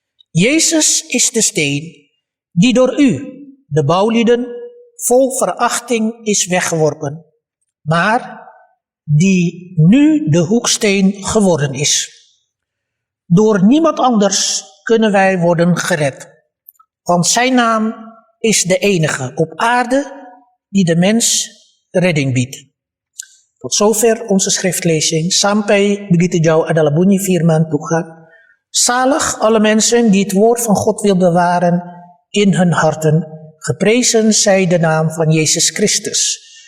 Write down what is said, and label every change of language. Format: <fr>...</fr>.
<nl>Jezus is de steen die door u, de bouwlieden, vol verachting is weggeworpen, maar die nu de hoeksteen geworden is. Door niemand anders kunnen wij worden gered, want zijn naam is de enige op aarde die de mens redding biedt. Tot zover onze schriftlezing.</nl> <id>Sampai begitu jauh adalah bunyi firman Tuhan.</id> <nl>Zalig alle mensen die het woord van God wil bewaren in hun harten. Geprezen zij de naam van Yesus Kristus.</nl>